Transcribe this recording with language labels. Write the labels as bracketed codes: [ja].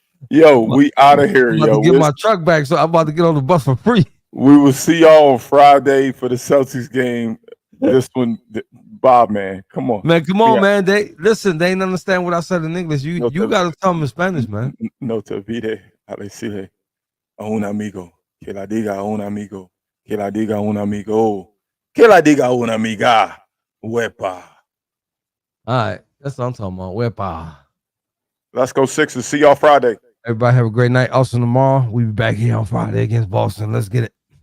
[en] Yo, we out of here, I'm about yo. to get my truck back, so I'm about to get on the bus for free. We will see y'all on Friday for the Celtics game. This one, Bob, man, come on, Man, come on, man. They ain't understand what I said in English. No You gotta tell them in Spanish, man. [es] No te olvide a decirle a un amigo que la diga a un amigo que la diga a un amigo que la diga a una amiga. Wepa. [en] All right, that's what I'm talking about. [es] Wepa. [en] Let's go Sixers. See y'all Friday. Everybody have a great night. Also tomorrow, we be back here on Friday against Boston. Let's get it.